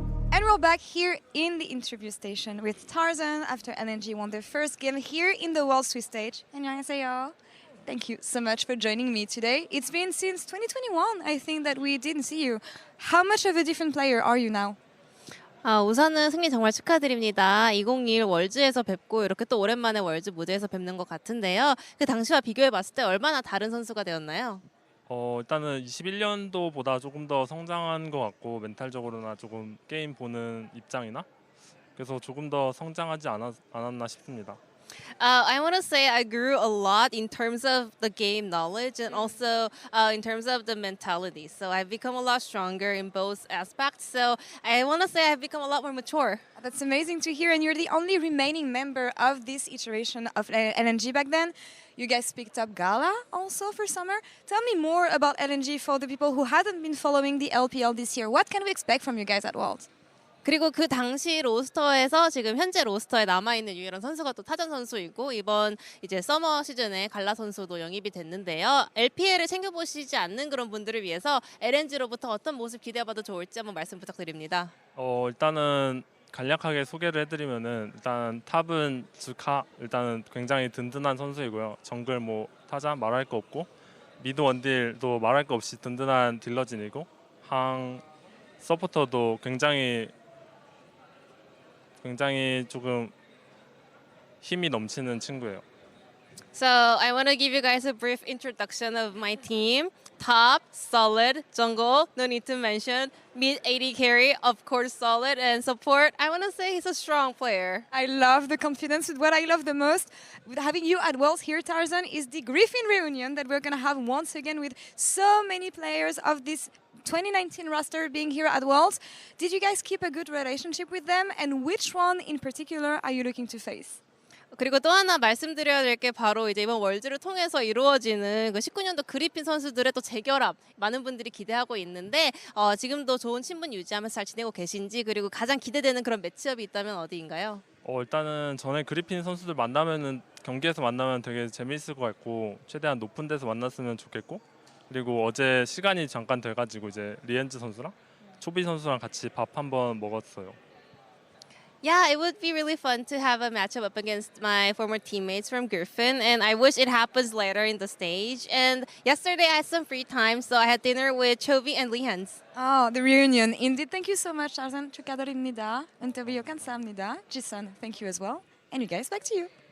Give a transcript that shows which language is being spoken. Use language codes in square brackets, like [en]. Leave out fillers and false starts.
[en] And we're back here in the interview station with Tarzan after LNG won their first game here in the World Swiss stage. [ko] 안녕하세요. [en] Thank you so much for joining me today. It's been since 2021, I think, that we didn't see you. How much of a different player are you now? [ko] 우선은 승리 정말 축하드립니다. 2021 월즈에서 뵙고 이렇게 또 오랜만에 월즈 무대에서 뵙는 것 같은데요. 그 당시와 비교해봤을 때 얼마나 다른 선수가 되었나요? 일단은 21년도보다 조금 더 성장한 것 같고 멘탈적으로나 조금 게임 보는 입장이나 그래서 조금 더 성장하지 않았나 싶습니다. [en] I want to say I grew a lot in terms of the game knowledge and also in terms of the mentality. So I've become a lot stronger in both aspects. So I want to say I've become a lot more mature. That's amazing to hear, and you're the only remaining member of this iteration of LNG back then. You guys picked up GALA also for summer. Tell me more about LNG for the people who hadn't been following the LPL this year. What can we expect from you guys at Worlds? [ko] 그리고 그 당시 로스터에서 지금 현재 로스터에 남아있는 유일한 선수가 또 타전 선수이고 이번 이제 서머 시즌에 갈라 선수도 영입이 됐는데요. LPL을 챙겨보시지 않는 그런 분들을 위해서 LNG로부터 어떤 모습 기대해봐도 좋을지 한번 말씀 부탁드립니다. 일단은 간략하게 소개를 해드리면은 일단 탑은 지카 일단은 굉장히 든든한 선수이고요. 정글 타잔 말할 거 없고 미드 원딜도 말할 거 없이 든든한 딜러진이고 항 서포터도 굉장히 조금 힘이 넘치는 친구예요. [en] So I want to give you guys a brief introduction of my team. Top, solid, jungle, no need to mention. Mid AD carry, of course solid, and support. I want to say he's a strong player. I love the confidence. What I love the most with having you at Worlds here, Tarzan, is the Griffin reunion that we're going to have once again with so many players of this 2019 roster being here at Worlds. Did you guys keep a good relationship with them? And which one in particular are you looking to face? [ko] 그리고 또 하나 말씀드려야 될 게 바로 이제 이번 월즈를 통해서 이루어지는 그 19년도 그리핀 선수들의 또 재결합 많은 분들이 기대하고 있는데 지금도 좋은 친분 유지하면서 잘 지내고 계신지 그리고 가장 기대되는 그런 매치업이 있다면 어디인가요? 일단은 전에 그리핀 선수들 만나면은 경기에서 만나면 되게 재미있을 것 같고 최대한 높은 데서 만났으면 좋겠고 그리고 어제 시간이 잠깐 돼가지고 이제 리엔즈 선수랑 초비 선수랑 같이 밥 한번 먹었어요. [en] Yeah, it would be really fun to have a matchup up against my former teammates from Griffin, and I wish it happens later in the stage. And yesterday I had some free time, so I had dinner with Chovy and Lehans. Oh, the reunion. Indeed, thank you so much, Tarzan. [ko] 축하드립니다. 인터뷰 감사합니다. [en] Jisun, thank you as well. And you guys, back to you.